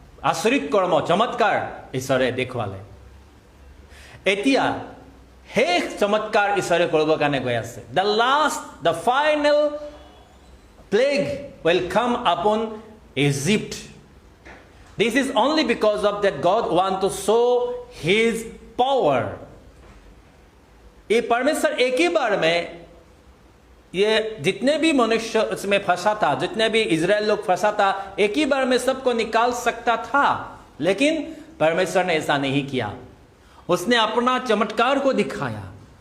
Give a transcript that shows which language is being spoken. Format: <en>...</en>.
<as>আচৰিত কৰ্ম চমৎকাৰ ঈশ্বৰে দেখুৱালে এতিয়া শেষ চমৎকাৰ ঈশ্বৰে কৰিবৰ কাৰণে গৈ আছে</as> <en>the final plague will come upon Egypt. This is only because of that God want to show his power.</en> <hi>ये परमेश्वर एक ही बार में ये जितने भी मनुष्य उसमें फंसा था जितने भी इजराइल लोग फंसा था एक ही बार में सबको निकाल सकता था लेकिन परमेश्वर ने ऐसा नहीं किया उसने अपना चमत्कार को दिखाया</hi>